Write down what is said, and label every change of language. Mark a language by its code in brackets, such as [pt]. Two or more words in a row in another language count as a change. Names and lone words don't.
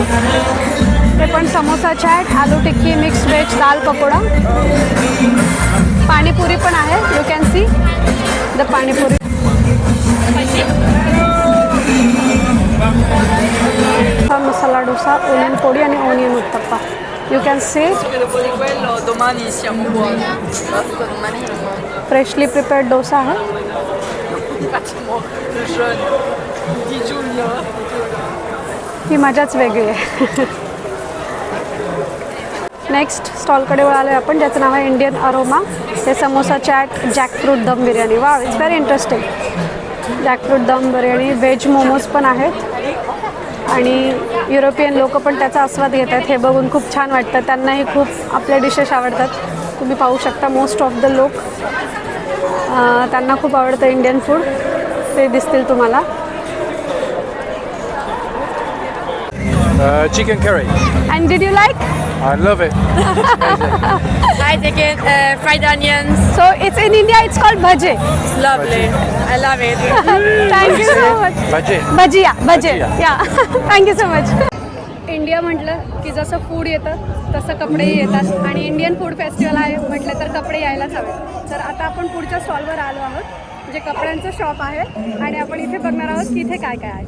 [mr] ते पण समोसा, चाट, आलू टिक्की, मिक्स व्हेज, दाल पकोडा, पाणीपुरी पण आहे. [en] you can see the पाणीपुरी. [mr] मसाला डोसा, ओनियन पोळी आणि ओनियन उत्तप्पा. [en] you can see [it] Domani siamo buoni. Basta, domani siamo buoni. [en] freshly prepared [mr] डोसा आहे. [it] Facciamo il jeûne di giugno. [mr] ही मजाच वेगळी आहे. नेक्स्ट स्टॉलकडे वळालो आपण, ज्याचं नाव आहे इंडियन अरोमा. हे समोसा, चॅट, जॅकफ्रूट दम बिर्याणी. वा, [en] it's very interesting. [mr] जॅकफ्रूट दम बिर्याणी, व्हेज मोमोज पण आहेत आणि युरोपियन लोक पण त्याचा आस्वाद घेत आहेत. हे बघून खूप छान वाटतं. त्यांनाही खूप आपल्या डिशेस आवडतात. तुम्ही पाहू शकता [en] most of the [mr] लोक त्यांना खूप आवडतं [en] Indian food. [mr] ते दिसतील तुम्हाला. [en] Chicken curry. and did you like? I love it. Hi, chicken, fried onions. so it's in India it's called भजे. It's lovely. I love it. thank you so much. Budget. [mr] भजिया भजे भजिया. [en] yeah. thank you so much. [mr] इंडिया म्हटलं की जसं फूड येतं तसं कपडेही येतात आणि [en] Indian food festival [mr] आहे म्हटलं तर कपडे यायलाच हवे. तर आता आपण पुढच्या स्टॉलवर आलो आहोत, जे कपड्यांचं शॉप आहे आणि आपण इथे बघणार आहोत की इथे काय काय आहे.